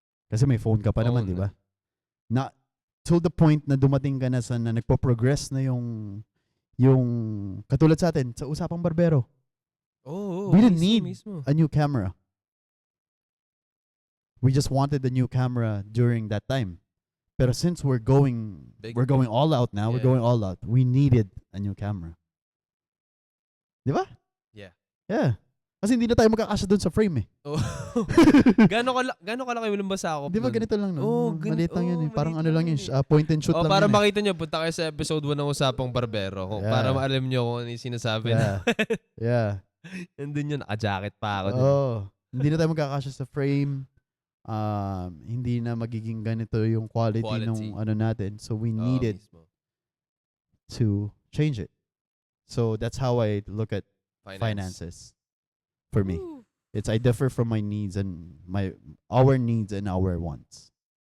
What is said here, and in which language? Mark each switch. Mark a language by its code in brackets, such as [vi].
[tl] Kasi may phone ka pa naman, di ba? Na till the point na dumating ka na sa na nagpo-progress na yung katulad sa atin sa usapang barbero. [en] We didn't need a new camera. We just wanted a new camera during that time. Pero since we're going all out now, we're going all out. We needed a new camera. Di ba? Yeah. Yeah. [tl] Kasi hindi na tayo magkakasya doon sa frame eh. Oh. Gano'n kalaki yung basa ako? Di ba ganito lang no? Maliit lang yun eh. Parang ano lang yun, eh. [en] point and shoot lang [tl] para yun makita nyo, punta kayo sa episode 1 ng Usapang Barbero. Para maalam nyo kung ano yung sinasabi na. [en] Yeah. [tl] Nandun yun, naka-jacket pa ako. Hindi na tayo magkakasya sa frame. Hindi na magiging ganito yung quality nung ano natin. [en] So we needed to change it. So that's how I look at finances. For me, it's I differ from my needs and our needs and our wants.